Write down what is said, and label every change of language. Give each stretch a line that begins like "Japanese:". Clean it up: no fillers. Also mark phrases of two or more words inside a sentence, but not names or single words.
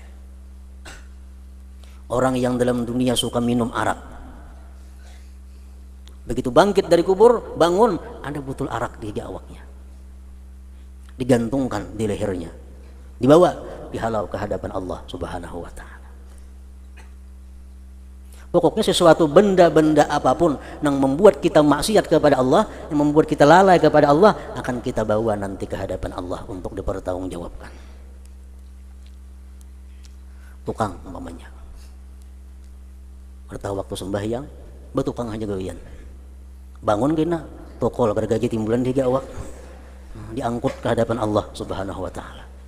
Indonesian: Orang yang dalam dunia suka minum arak, begitu bangkit dari kubur, bangun, ada botol arak di gawaknya, digantungkan di lehernya, dibawa, dihalau ke hadapan Allah
Arabic: سبحانه وتعالى.
Indonesian: Pokoknya sesuatu benda-benda apapun yang membuat kita maksiat kepada Allah, yang membuat kita lalai kepada Allah, akan kita bawa nanti ke hadapan Allah untuk dipertanggungjawabkan.
Banjar: Tukang umpamanya, ada waktu sembahyang, betukang aja gawian. Bangun kena, tokol gergaji timbulan di gawak, diangkut ke hadapan Allah
Arabic: سبحانه وتعالى.